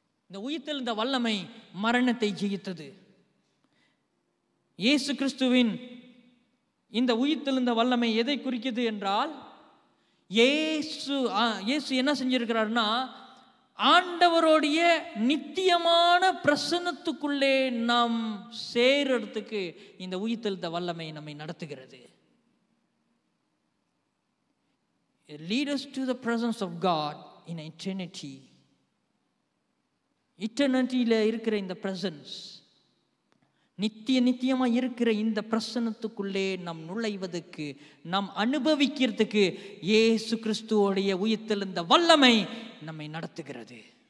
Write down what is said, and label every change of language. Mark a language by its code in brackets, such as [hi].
[ta] இந்த உயிர்த்தெழுந்த வல்லமை மரணத்தை ஜெயித்தது. இயேசு கிறிஸ்துவின் இந்த உயிர்த்தெழுந்த வல்லமை எதை குறிக்கிறது என்றால், இயேசு என்ன செஞ்சிருக்கிறார்னா, ஆண்டவருடைய நித்தியமான பிரசன்னத்துக்குள்ளே நாம் சேர்றதுக்கு இந்த உயிர்த்தெழுந்த வல்லமை நம்மை நடத்துகிறது. [en] It leads us to the presence of God in eternity. [ta] Eternityல இருக்கிற இந்த presence, நித்தியமா இருக்கிற இந்த பிரசன்னத்துக்குள்ளே நாம் நுழைவதற்கு, நாம் அனுபவிக்கிறதுக்கு இயேசு கிறிஸ்துவோடைய உயிர்த்தெழுந்த வல்லமை நம்மை நடத்துகிறது.